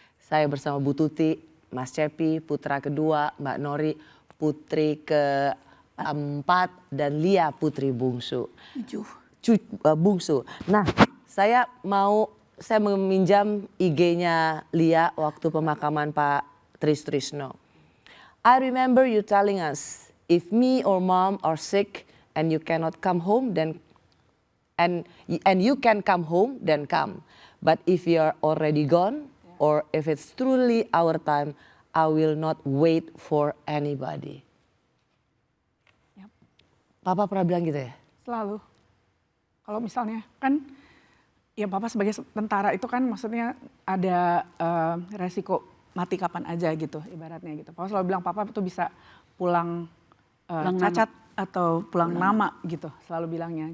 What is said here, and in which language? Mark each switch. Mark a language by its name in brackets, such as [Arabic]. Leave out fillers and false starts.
[Indonesian] Saya bersama Bu Tuti, Mas Cepi, putra kedua, Mbak Nori, putri keempat, dan Lia putri bungsu. Bungsu. Nah, saya meminjam IG-nya Lia waktu pemakaman Pak Trisno. [English] I remember you telling us, if me or mom are sick and you cannot come home, then and you can come home, then come. But if you are already gone, or if it's truly our time, I will not wait for anybody. Yep. [Indonesian] Papa pernah bilang gitu ya? Selalu. Kalau misalnya kan, ya Papa sebagai tentara itu kan maksudnya ada resiko mati kapan aja gitu ibaratnya gitu. Papa selalu bilang Papa itu bisa pulang cacat atau pulang nama gitu selalu bilangnya.